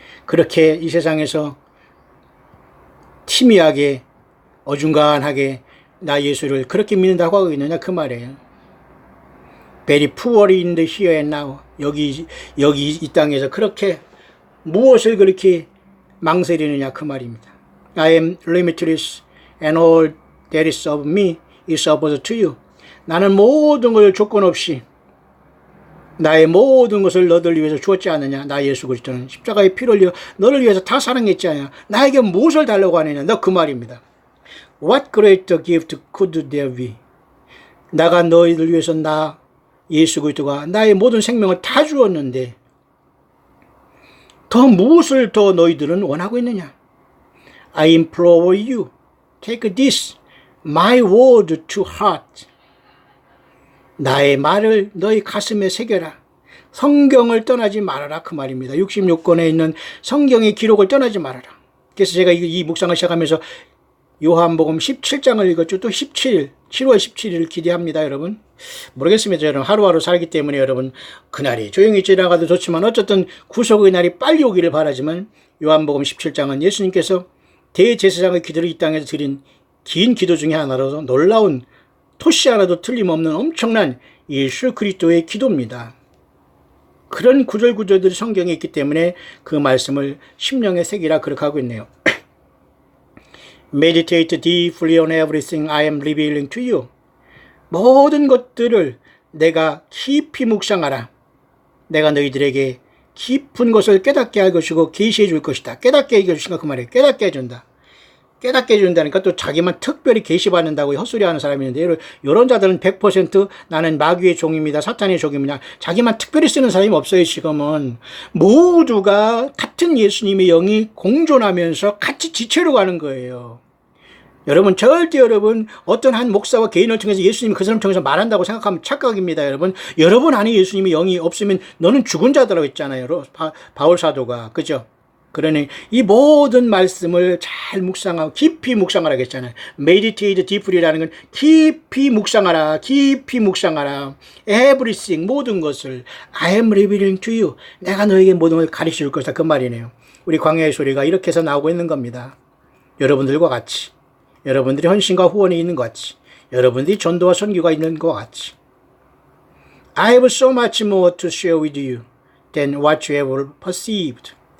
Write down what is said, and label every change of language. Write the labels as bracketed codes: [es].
[ko] 그렇게 이 세상에서 희미하게 어중간하게 나 예수를 그렇게 믿는다고 하고 있느냐 그 말이에요. [en] Very poorly in the here and now. [ko] 여기 이 땅에서 그렇게 무엇을 그렇게 망설이느냐 그 말입니다. [en] I am limitless and all that is of me is opposed to you. [ko] 나는 모든 걸 조건 없이 나의 모든 것을 너를 위해서 주었지 않느냐. 나 예수 그리스도는 십자가의 피를 흘려 너를 위해서 다 사랑했지 않느냐. 나에게 무엇을 달라고 하느냐. 너 그 말입니다. [en] What greater gift could there be? [ko] 나가 너희들 위해서 나 예수 그리스도가 나의 모든 생명을 다 주었는데 더 무엇을 더 너희들은 원하고 있느냐? [en] I implore you, take this, my word to heart. [ko] 나의 말을 너희 가슴에 새겨라. 성경을 떠나지 말아라 그 말입니다. 66권에 있는 성경의 기록을 떠나지 말아라. 그래서 제가 이 묵상을 시작하면서 요한복음 17장을 읽었죠. 또 7월 17일 기대합니다, 여러분. 모르겠습니다, 여러분. 하루하루 살기 때문에 여러분, 그날이 조용히 지나가도 좋지만 어쨌든 구속의 날이 빨리 오기를 바라지만 요한복음 17장은 예수님께서 대제사장의 기도를 이 땅에서 드린 긴 기도 중에 하나로서 놀라운 토시 하나도 틀림없는 엄청난 예수 그리스도의 기도입니다. 그런 구절구절들이 성경에 있기 때문에 그 말씀을 심령에 새기라 그렇게 하고 있네요. [en] Meditate deeply on everything I am revealing to you. [ko] 모든 것들을 내가 깊이 묵상하라. 내가 너희들에게 깊은 것을 깨닫게 할 것이고 계시해 줄 것이다. 깨닫게 해 주신다 그 말이에요. 깨닫게 해준다. 깨닫게 해준다니까 또 자기만 특별히 계시받는다고 헛소리하는 사람이 있는데 이런 자들은 100% 나는 마귀의 종입니다. 사탄의 종입니다. 자기만 특별히 쓰는 사람이 없어요. 지금은 모두가 같은 예수님의 영이 공존하면서 같이 지체로 가는 거예요. 여러분 절대 여러분 어떤 한 목사와 개인을 통해서 예수님이 그 사람 통해서 말한다고 생각하면 착각입니다. 여러분 안에 예수님의 영이 없으면 너는 죽은 자들라고 했잖아요. 바울 사도가. 그죠? 그러니 이 모든 말씀을 잘 묵상하고 깊이 묵상하라 했잖아요. [en] Meditate deeply [ko] 라는 건 깊이 묵상하라. 깊이 묵상하라. [en] Everything [ko] 모든 것을 [en] I am revealing to you. [ko] 내가 너에게 모든 걸 가르쳐 줄 것이다. 그 말이네요. 우리 광야의 소리가 이렇게 해서 나오고 있는 겁니다. 여러분들과 같이. 여러분들이 헌신과 후원이 있는 것 같이. 여러분들이 전도와 선교가 있는 것 같이. [en] I have so much more to share with you than what you have perceived.